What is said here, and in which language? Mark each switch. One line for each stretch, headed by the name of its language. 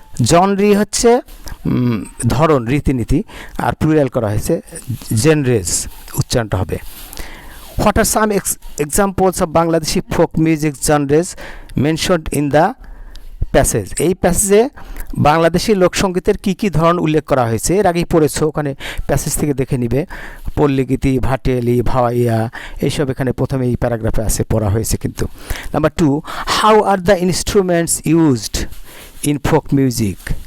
Bangla: জনরি হচ্ছে ধরন, রীতিনীতি, আর প্লুরাল করা হয়েছে জেনরেজ, উচ্চারণটা হবে।
English: What are some examples of Bangladeshi folk music genres mentioned in the passage?
Bangla: এই প্যাসেজে বাংলাদেশি লোকসঙ্গীতের কী কী ধরন উল্লেখ করা হয়েছে, এর আগেই পড়েছো, ওখানে প্যাসেজ থেকে দেখে নিবে। পল্লীগীতি, ভাটিয়ালি, ভাওয়াইয়া, এইসব এখানে প্রথমে এই প্যারাগ্রাফে আছে, পড়া হয়েছে কিন্তু।
English: Number 2, how are the instruments used in folk music?